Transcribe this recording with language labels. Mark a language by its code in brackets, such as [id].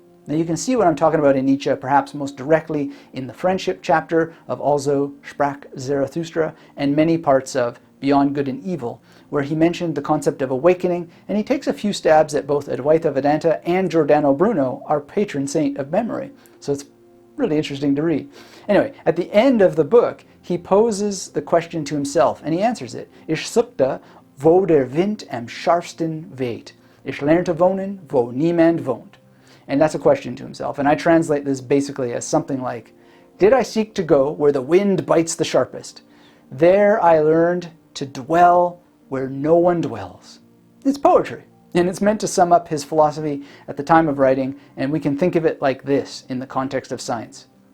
[en] Now you can see what I'm talking about in Nietzsche perhaps most directly in the friendship chapter of Also sprach Zarathustra and many parts of Beyond Good and Evil, where he mentioned the concept of awakening, and he takes a few stabs at both Advaita Vedanta and Giordano Bruno, our patron saint of memory. So it's really interesting to read. Anyway, at the end of the book, he poses the question to himself, and he answers it. [de] Ich suchte, wo der Wind am scharfsten weht. Ich lernte wohnen, wo niemand wohnt. [en] And that's a question to himself, and I translate this basically as something like, did I seek to go where the wind bites the sharpest? There I learned to dwell where no one dwells. It's poetry, and it's meant to sum up his philosophy at the time of writing, and we can think of it like this in the context of science.